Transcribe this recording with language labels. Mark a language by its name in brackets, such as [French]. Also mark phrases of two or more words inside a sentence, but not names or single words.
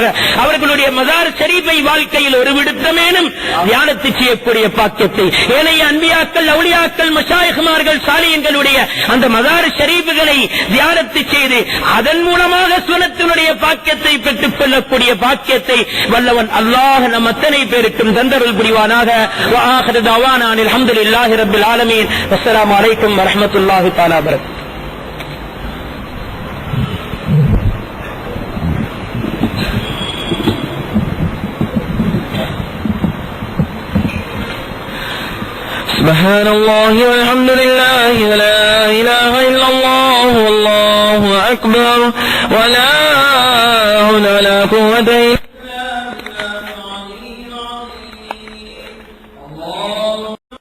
[Tamil] அவர்களுடைய மஸார் ஷரீஃபை வாழ்க்கையில் ஒரு விடுத்தமேனும் தியானத்தை செய்யக்கூடிய பாக்கியத்தை, ஏனைய அன்பியாக்கள், அவுலியாக்கள், மஷாயிக்மார்கள், சாலிஹீன்களுடைய அந்த மஸார் ஷரீஃப்களை தியானத்தை செய்து அதன் மூலமாக சுன்னத்தினுடைய பாக்கியத்தை பெற்றுக் கொள்ளக்கூடிய பாக்கியத்தை வல்லவன் அல்லாஹ் நம் அத்தனை பேருக்கும் தந்தருள் புரிவானாக. [Arabic] وآخر دعوانا الحمد لله رب العالمين. السلام عليكم ورحمة الله تعالى وبركاته. سبحان الله والحمد لله ولا إله إلا الله والله أكبر ولا حول ولا قوة إلا بالله.